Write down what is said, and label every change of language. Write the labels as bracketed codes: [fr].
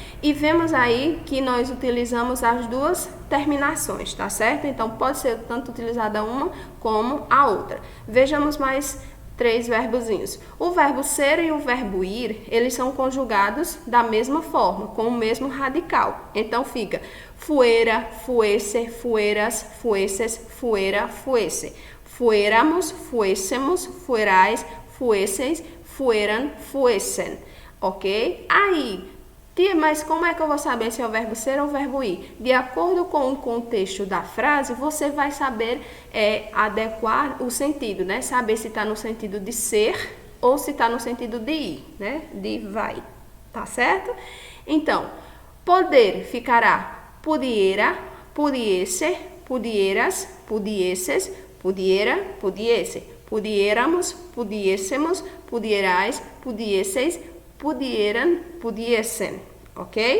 [pt] E vemos aí que nós utilizamos as duas terminações, tá certo? Então, pode ser tanto utilizada uma como a outra. Vejamos mais 3 verbozinhos. O verbo ser e o verbo ir, eles são conjugados da mesma forma, com o mesmo radical. Então, fica [es] fuera, fuese, fueras, fueses, fuera, fuese. Fuéramos, fuésemos, fuerais, fuesseis, fueran, fuesen. Ok? [pt] Aí, tia, mas como é que eu vou saber se é o verbo ser ou o verbo ir? De acordo com o contexto da frase, você vai saber adequar o sentido, né? Saber se está no sentido de ser ou se está no sentido de ir, né? De vai, tá certo? Então, poder ficará [es] pudiera, pudiese, pudieras, pudiesses, pudiera, pudiese, pudiéramos, pudiésemos, pudierais, pudiesseis, pudieran, pudiesen, ok?